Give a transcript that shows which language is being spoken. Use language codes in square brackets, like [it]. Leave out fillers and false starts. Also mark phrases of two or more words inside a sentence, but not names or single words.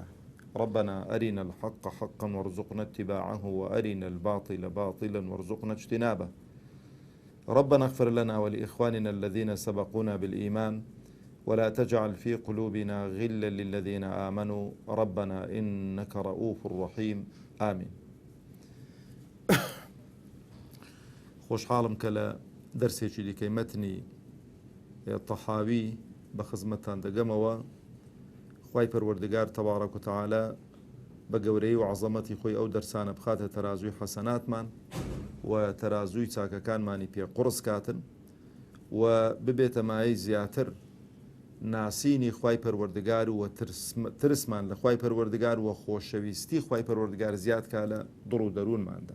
[ar] ربنا أرنا الحق حقا وارزقنا اتباعه، وأرنا الباطل باطلا وارزقنا اجتنابه. ربنا اغفر لنا ولإخواننا الذين سبقونا بالإيمان، ولا تجعل في قلوبنا غلا للذين آمنوا ربنا إنك رؤوف رحيم. آمين. [ckb] خۆشحاڵم کە لە دەرسێکی دیکەی مەتنی تەحاوی بە خزمەتتان دەگەمەوە. خوای پەروەردگار [ar] تەبارەک و تەعالە [ckb] بە گەورەی و عەزەمەتی خۆی ئەو دەرسانە بخاتە تەرازووی حەسەناتمان و تەرازووی چاکەکانمانی پێ قورس کاتن و ببێتە مایەی زیاتر ناسینی خوای پەروەردگار و ترسمان لە خوای پەروەردگار و خۆشەویستی خوای پەروەردگار زیاد کا لە دڵ و دەروونماندا.